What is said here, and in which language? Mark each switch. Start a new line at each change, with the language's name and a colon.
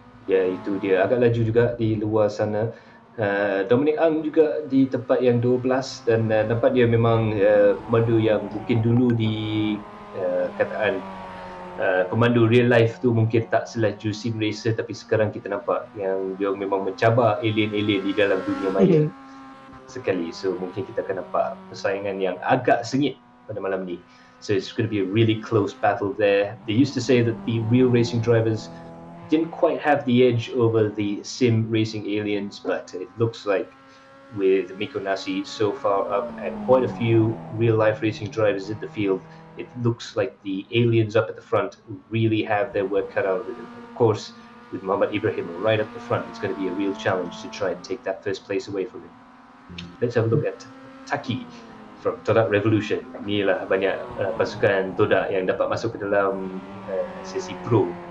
Malay: Ya, itu dia. Agak laju juga di luar sana. Dominic Ang juga di tempat yang 12 dan nampak dia memang pemandu yang mungkin dulu di kataan pemandu real life tu mungkin tak selaju sim racer, tapi sekarang kita nampak yang dia memang mencabar alien-alien di dalam dunia maya sekali. So mungkin kita akan nampak persaingan yang agak sengit pada malam ni.
English: So it's going to be a really close battle there. They used to say that the real racing drivers didn't quite have the edge over the sim racing aliens, but it looks like with Miko Nasi so far up and quite a few real life racing drivers in the field, it looks like the aliens up at the front really have their work cut out of it. And of course, with Muhammad Ibrahim right up the front, it's going to be a real challenge to try and take that first place away from him. Let's have a look at Taki from Todak Revolution.
Malay: Inilah banyak pasukan Todak yang dapat masuk ke dalam sesi pro.